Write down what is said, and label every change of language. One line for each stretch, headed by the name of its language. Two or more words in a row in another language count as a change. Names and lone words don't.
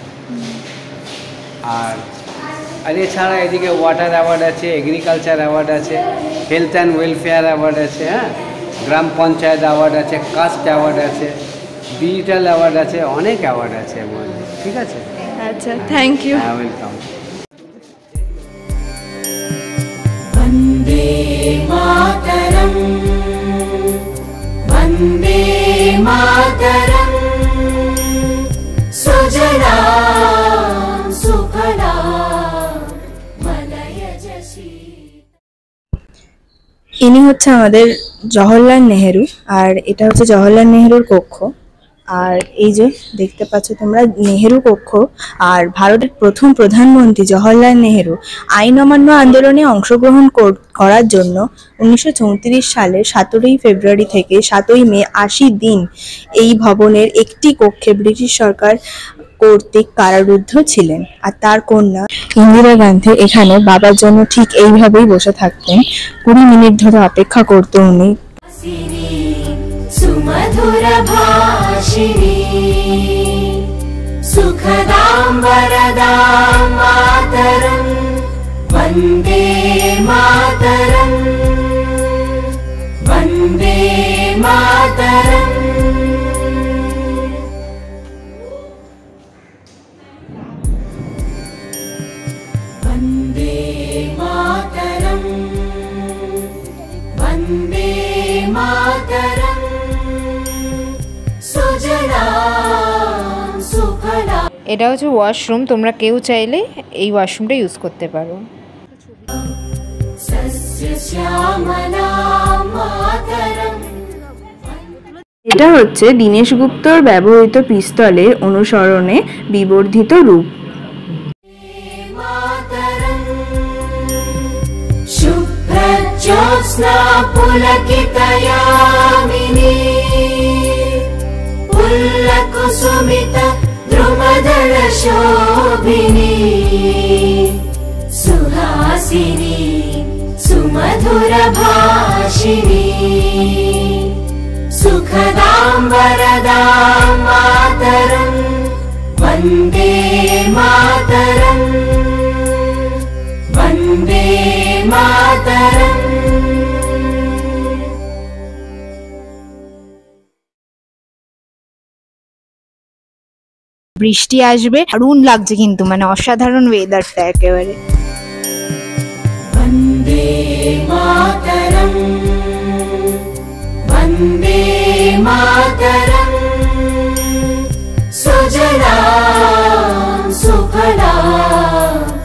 Bangla: আর এছাড়া এদিকে
English: water award
Bangla: আছে,
English: agriculture award
Bangla: আছে,
English: health and welfare award
Bangla: আছে, হ্যাঁ, গ্রাম পঞ্চায়েত অ্যাওয়ার্ড আছে,
English: caste award
Bangla: আছে,
English: digital award
Bangla: আছে, অনেক অ্যাওয়ার্ড আছে এর মধ্যে, ঠিক আছে।
English: আচ্ছা, thank you.
Bangla: হ্যাঁ, ওয়েলকাম।
Sanskrit: वन्दे मातरम् वन्दे मातरम् सुजला सुफला मलयजशी।
Bangla: ইনি হচ্ছে আমাদের জওহরলাল নেহেরু, আর এটা হচ্ছে জওহরলাল নেহেরুর কক্ষ। আর এই যে দেখতে পাচ্ছ তোমরা নেহেরু কক্ষ। আর ভারতের প্রথম প্রধানমন্ত্রী জওহরলাল নেহেরু আইন অমান্য আন্দোলনে অংশগ্রহণ করার জন্য 1934 সালের 17 ফেব্রুয়ারি থেকে 7 মে 80 দিন এই ভবনের একটি কক্ষে ব্রিটিশ সরকার কর্তৃক কারারুদ্ধ ছিলেন। আর তার কন্যা ইন্দিরা গান্ধী এখানে বাবার জন্য ঠিক এইভাবেই বসে থাকতেন। 20 মিনিট ধরে অপেক্ষা করতে উনি।
Sanskrit: सुमधुर भाषिणी सुखदां वरदां मातरम् वन्दे मातरम् वन्दे मातरम्। वन्दे मातरम् वन्दे मातरम् सुजला सुफला।
Bangla: এটা হচ্ছে ওয়াশরুম, তোমরা কেউ চাইলে এই ওয়াশরুমটা ইউজ করতে পারো।
Sanskrit: सस्य श्यामला मातरम्।
Bangla: এটা হচ্ছে দীনেশ গুপ্তর ব্যবহৃত পিস্তলের অনুসরণে বিবর্ধিত রূপ।
Sanskrit: शुभ्रज्योत्स्ना पुलकितयामिनी पुल्लकुसुमित द्रुमदल शोभिनी सुहासिनी सुमधुर भाषिणी सुखदां वरदां मातरम् वन्दे मातरम् वन्दे मातरम्।
Bangla: বৃষ্টি আসবে, দারুণ লাগছে কিন্তু, মানে অসাধারণ ওয়েদারটা একেবারে।
Sanskrit: वन्दे मातरम् वन्दे मातरम् सुजला सुफला